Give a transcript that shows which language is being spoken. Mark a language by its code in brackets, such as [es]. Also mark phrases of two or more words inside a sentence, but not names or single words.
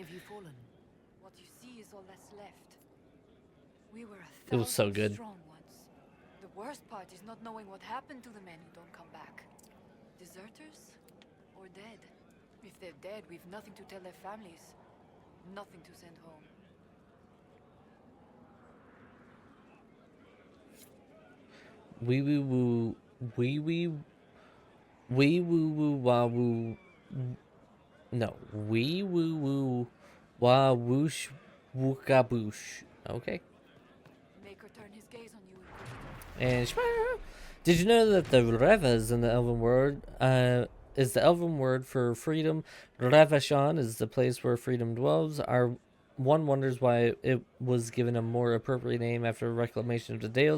[en] What you see is all that's left. We were It was so 1,000 good. strong once. The worst part is not knowing what happened to the men who don't come back. Deserters or dead? If they're dead, we've nothing to tell their families. Nothing to send home. Wee wee woo, wee wee, wee woo woo wah woo. No, wee woo woo, wah woosh, wookaboosh. Okay. Make her turn his gaze on you. And did you know that the Revas in the Elven word is the Elven word for freedom? Revashan is the place where freedom dwells. One wonders why it was given a more appropriate name after reclamation of the Dales.